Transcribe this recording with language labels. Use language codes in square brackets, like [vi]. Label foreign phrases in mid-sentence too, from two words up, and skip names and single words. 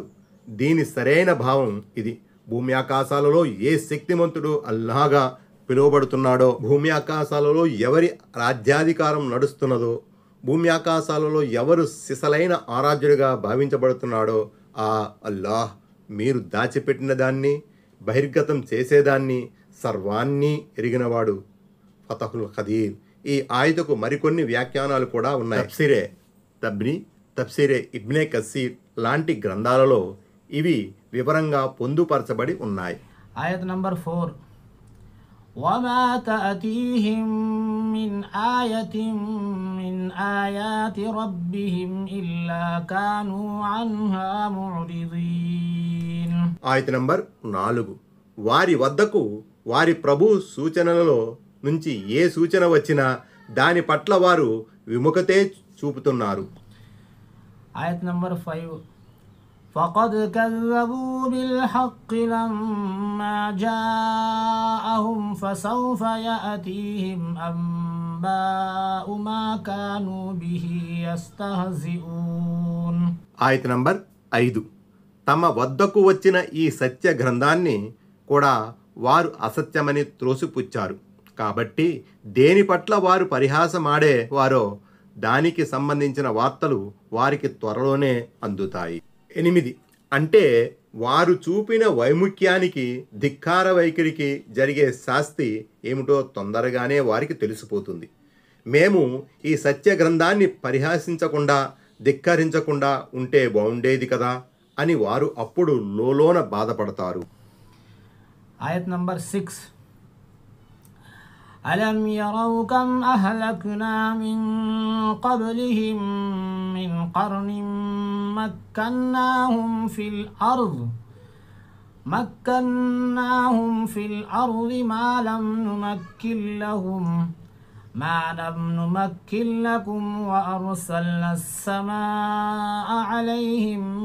[te] దీని సరైన భావం ఇది: భూమి ఆకాశాలలో ఏ శక్తిమంతుడు అల్లాగా పిలువబడుతున్నాడో, భూమి ఆకాశాలలో ఎవరి రాజ్యాధికారం నడుస్తున్నదో, భూమి ఆకాశాలలో ఎవరు సిసలైన ఆరాధ్యుడిగా భావించబడుతున్నాడో ఆ అల్లాహ్ మీరు దాచిపెట్టిన దాన్ని బహిర్గతం చేసేదాన్ని సర్వాన్ని ఎరిగినవాడు. ఫతహుల్ ఖదీర్. ఈ ఆయతకు మరికొన్ని వ్యాఖ్యానాలు కూడా ఉన్నాయి. తఫ్సీరే తబ్రీ, తఫ్సీరే ఇబ్నే కసీర్ లాంటి గ్రంథాలలో ఇవి వివరంగా పొందుపరచబడి ఉన్నాయి. ఆయత్ నంబర్ 4. [ar] وما تأتيهم من آية من آيات ربهم إلا كانوا عنها معرضين. [te] ఆయత్ నంబర్ 4. వారి వద్దకు వారి ప్రభు సూచనలలో నుంచి ఏ సూచన వచ్చినా దాని పట్ల వారు విముఖతే చూపుతున్నారు. ఆయత్ నంబర్ 5. [ar] فقد كذبوا بالحق لما جاءهم فسوف يأتيهم أنباء ما كانوا به يستهزئون. [te] ఆయత్ నంబర్ 5. తమ వద్దకు వచ్చిన ఈ సత్య గ్రంథాన్ని కూడా వారు అసత్యమని త్రోసిపుచ్చారు. కాబట్టి దేని పట్ల వారు పరిహాసమాడే వారో దానికి సంబంధించిన వార్తలు వారికి త్వరలోనే అందుతాయి. 8. అంటే వారు చూపిన వైముఖ్యానికి, ధిక్కార వైఖరికి జరిగే శాస్తి ఏమిటో తొందరగానే వారికి తెలిసిపోతుంది. మేము ఈ సత్య గ్రంథాన్ని పరిహాసించకుండా, ధిక్కరించకుండా ఉంటే బాగుండేది కదా అని వారు అప్పుడు లోలోన బాధపడతారు. ఆయత్ నంబర్ 6. [ar] ألم يروا كم أهلكنا من قبلهم من قرن مكناهم في الأرض ما لم نمكن لكم وأرسلنا السماء عليهم